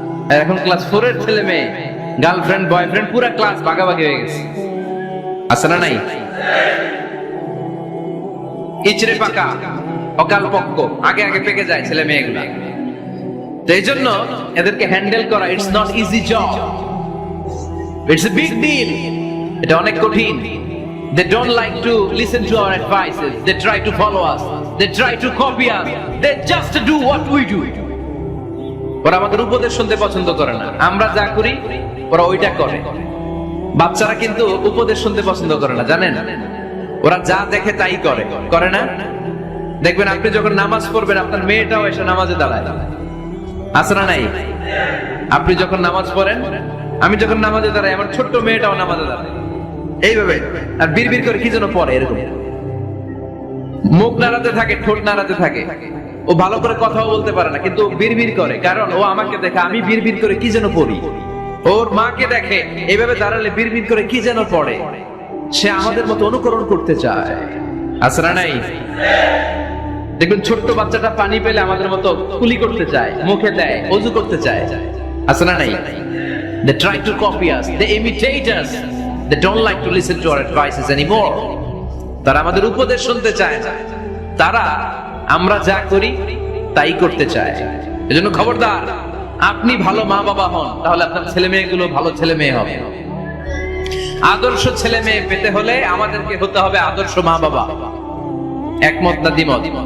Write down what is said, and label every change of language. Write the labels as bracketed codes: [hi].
[bn] আর এখন ক্লাস 4-এর ছেলে মেয়ে গার্লফ্রেন্ড বয়ফ্রেন্ড পুরো ক্লাস ভাগাভাগি হয়ে গেছে। আছে না নাই? ইচড়ে পাকা অকাল পক্ক আগে আগে পেকে যায় ছেলে মেয়েগুলা। তো এই জন্য এদেরকে হ্যান্ডেল করা [en] It's not easy job, it's a big deal. [bn] এটা অনেক কঠিন। [en] They don't like to listen to our advices. They try to follow us. They try to copy us. They just do what we do. [bn] ওরা আমাদের উপদেশ শুনতে পছন্দ করে না। আমরা যা করি ওরা ওইটা করে। বাচ্চারা কিন্তু উপদেশ শুনতে পছন্দ করে না, জানেন? ওরা যা দেখে তাই করে, করে না? দেখবেন আপনি যখন নামাজ পড়বেন আপনার মেয়েটাও এসে নামাজে দাঁড়ায়। আছে না নাই? আপনি যখন নামাজ পড়েন, আমি যখন নামাজে দাঁড়াই, আমার ছোট্ট মেয়েটাও নামাজে দাঁড়ায় এইভাবে, আর বিড়বিড় করে কি যেন পড়ে এরকম, মুখ নাড়াতে থাকে, ঠোঁট নাড়াতে থাকে। ও ভালো করে কথাও বলতে পারে না, কিন্তু বিড়বিড় করে, কারণ ও আমাকে দেখে আমি বিড়বিড় করে কি যেন পড়ি। ওর মাকে দেখে এইভাবে দাঁড়ালে বিড়বিড় করে কি যেন পড়ে। সে আমাদের মতো অনুকরণ করতে চায়। আছে না নাই? দেখবেন ছোট্ট বাচ্চাটা পানি পেলে আমাদের মতো কুলি করতে চায়, মুখে দেয়, ওযু করতে চায়। আছে না নাই? [en] They try to copy us, they imitate us, they don't like to listen to our advices anymore. [bn] তারা আমাদের উপদেশ শুনতে চায় না, তারা আমরা যা করি তাই করতে চায়। এজন্য খবরদার, আপনি ভালো মা বাবা হন, তাহলে আপনার ছেলে মেয়েগুলো ভালো ছেলে মেয়ে হবে। আদর্শ ছেলে মেয়ে পেতে হলে আমাদেরকে হতে হবে আদর্শ মা বাবা। একমত না দ্বিমত?